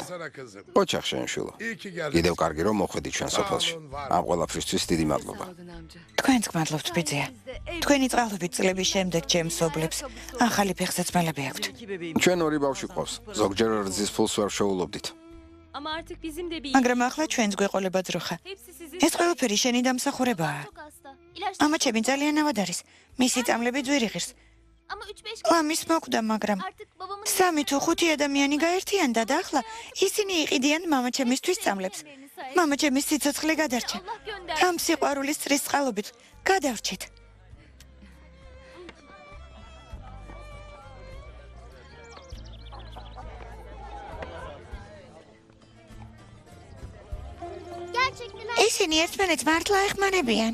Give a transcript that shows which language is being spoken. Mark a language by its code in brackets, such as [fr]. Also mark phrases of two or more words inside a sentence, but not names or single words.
[ka] ოჩახ შენ შვილო. კიდევ კარგი რომ მოხვედი ჩვენ სოფელში. ამ ყველაფრისთვის დიდი მადლობა. თქვენც გმადლობთ ბიძია. თქვენი წყალობით წლების შემდეგ ჩემს სობლებს ახალი ფეხსაცმელები აქვთ. ჩვენ ორი ბავშვი ყავს. ზოგჯერ რძის ფულს ვერ შეულობდით. [tr] Ama artık bizim de bir [ka] მაგრამ ახლა ჩვენს გვეყოლება ძროხა. [tr] hepsi sizin [ka] ეს ყველაფერი შენი დამსახურებაა. [tr] Çok hasta. İlaç [ka] ამა ჩემი ძალიან ავად არის. მისი წამლები ძვირი ღირს. [tr] Ama 3-5 [ka] ლამის მოკვდა, მაგრამ [tr] artık babamın [ka] 3 თუ 5 ადამიანი გაერთიანდა და ახლა ისინი იყიდიან მამაჩემისთვის სწავლებს. მამაჩემის სიცოცხლე გადარჩა. [tr] Allah gönderdi. [ka] ამ სიყვარულის წრის წყალობით გადავრჩით. [tr] Gerçekten [ka] ისინი ერთმანეთს მართლა ეხმარებიან.